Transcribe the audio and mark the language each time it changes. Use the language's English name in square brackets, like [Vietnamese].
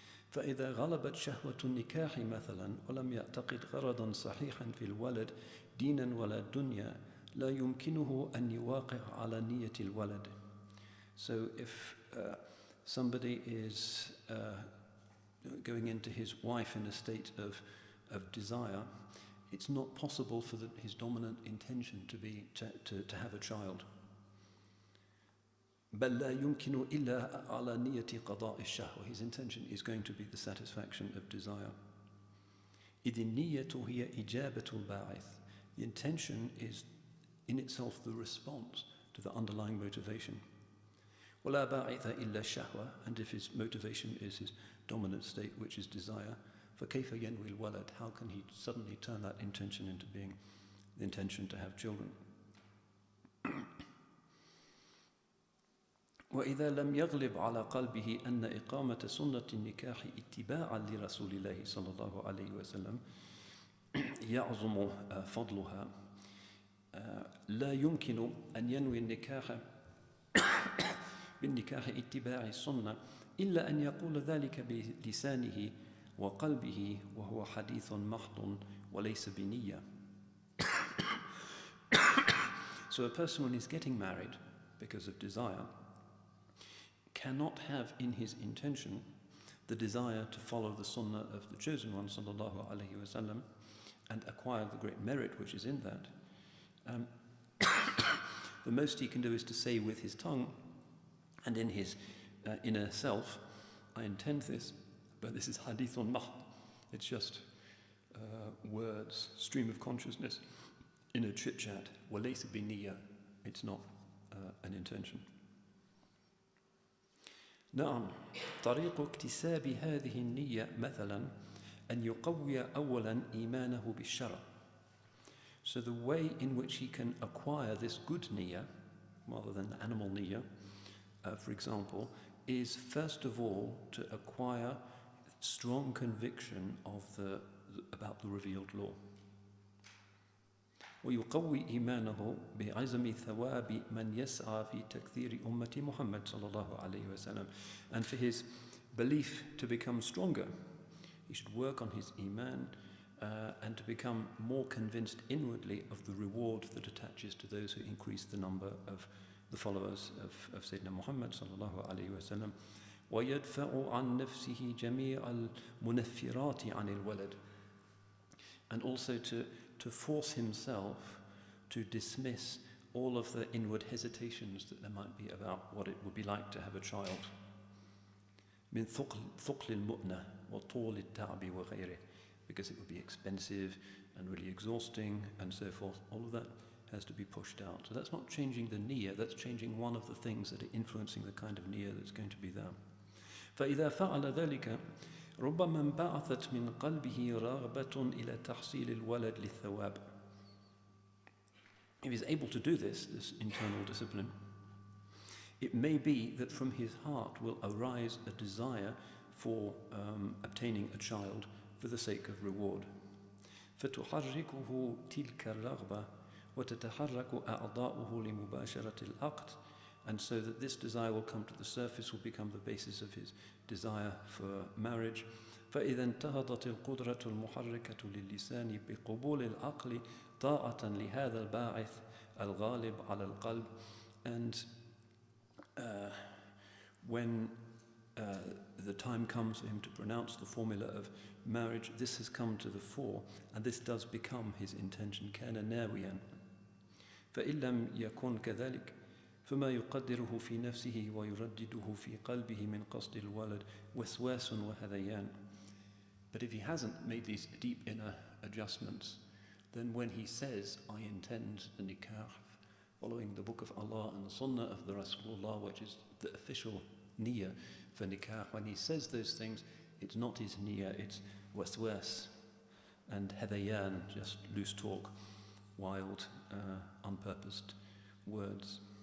[Arabic] فإذا غلبت شهوة النكاح مثلا ولم يعتقد غرضا صحيحا في الولد دينا ولا دنيا لا يمكنه أن يواقع على نية الولد. [English] So if somebody is going into his wife in a state of desire, it's not possible for his dominant intention to be to have a child. [Arabic] بل لا يمكن إلا على نية قضاء الشهوة. [English] His intention is going to be the satisfaction of desire. [Arabic] إذ النية هي إجابة الباعث. [English] The intention is in itself the response to the underlying motivation. [Arabic] ولا باعث إلا الشهوة. [English] And if his motivation is his dominant state, which is desire, [Arabic] فكيف ينوي الولد? [English] How can he suddenly turn that intention into being the intention to have children? [Arabic] وإذا لم يغلب على قلبه أن إقامة سنة النكاح اتباعا لرسول الله صلى الله عليه وسلم يعظم فضلها لا يمكن أن ينوي النكاح بالنكاح اتباع السنة إلا أن يقول ذلك بلسانه وقلبه وهو حديث محض وليس بنية. [English] So a person, when he's getting married because of desire, cannot have in his intention the desire to follow the sunnah of the chosen one sallallahu alaihi wasallam and acquire the great merit which is in that. The most he can do is to say with his tongue and in his inner self, I intend this, but this is hadithun mahd. It's just words, stream of consciousness in a chit-chat. [Arabic] وَلَيْسَ بِنِيَّةٍ. [English] It's not an intention. [Arabic] نعم طريق اكتساب هذه النية مثلا أن يقوي أولا إيمانه بالشرع. [English] So the way in which he can acquire this good niyyah, rather than the animal niyyah, for example, is first of all to acquire strong conviction of about the revealed law. [Arabic] ويقوي إيمانه بعزم ثواب من يسعى في تكثير أمة محمد صلى الله عليه وسلم. [English] And for his belief to become stronger, he should work on his iman and to become more convinced inwardly of the reward that attaches to those who increase the number of the followers of Sayyidina Muhammad sallallahu alayhi wa sallam. [Arabic] وَيَدْفَعُ عَنْ نَفْسِهِ جَمِيعَ الْمُنَفِّرَاتِ عَنِ الْوَلَدِ. [English] And also to force himself to dismiss all of the inward hesitations that there might be about what it would be like to have a child. [Arabic] مِنْ ثُقْلِ الْمُؤْنَةِ وَطُولِ التَّعْبِ وَغَيْرِهِ. [English] Because it would be expensive and really exhausting and so forth. All of that has to be pushed out. So that's not changing the niyyah, that's changing one of the things that are influencing the kind of niyyah that's going to be there. [Arabic] فإذا فعل ذلك ربما انبعثت من قلبه رغبة إلى تحصيل الولد للثواب. [English] If he's able to do this internal discipline, it may be that from his heart will arise a desire for obtaining a child for the sake of reward. [Arabic] فتحركه تلك الرغبة وتتحرك أعضاؤه لمباشرة العقد. [English] And so that this desire will come to the surface, will become the basis of his desire for marriage. [Arabic] فإذا انتهضت القدرة المحركة للسان بقبول العقل طاعة لهذا الباعث الغالب على القلب. [English] And when the time comes for him to pronounce the formula of marriage, this has come to the fore, and this does become his intention. [Arabic] كان ناويا فإن لم يكن كذلك فما يقدره في نفسه ويردده في قلبه من قصد الولد وسواس وهذيان. [English] But if he hasn't made these deep inner adjustments, then when he says, I intend the nikah, following the book of Allah and the sunnah of the Rasulullah, which is the official niyyah for nikah, when he says those things, it's not his niyyah, it's waswas and hadayan, just loose talk, wild, unpurposed words.